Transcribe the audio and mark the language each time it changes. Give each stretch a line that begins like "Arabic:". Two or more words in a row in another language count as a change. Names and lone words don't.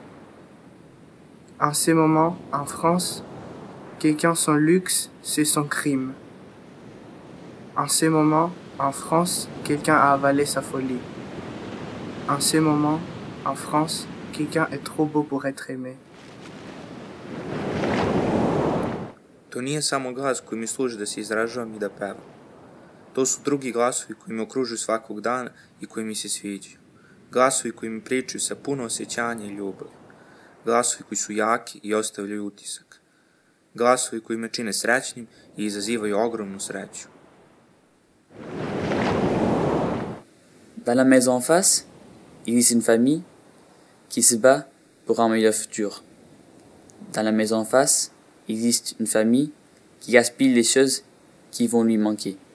French: En ce moment, en France, quelqu'un son luxe, c'est son crime. En ce moment, en France, quelqu'un a avalé sa folie. En ce moment, en France, quelqu'un est trop beau pour être aimé.
Serbian: To nije samo glas koji mi služi da se izražavam i da pevam. To su drugi glasovi koji me okružuju svakog dana i koji mi se sviđaju. Glasovi koji mi pričaju sa puno osjećanja i ljubavi. Glasovi koji su jaki i ostavljaju utisak. Glasovi koji me čine srećnim i izazivaju ogromnu sreću.
French: Dans la maison en face, il existe une famille qui se bat pour un meilleur futur. Dans la maison en face, il existe une famille qui gaspille les choses qui vont lui manquer.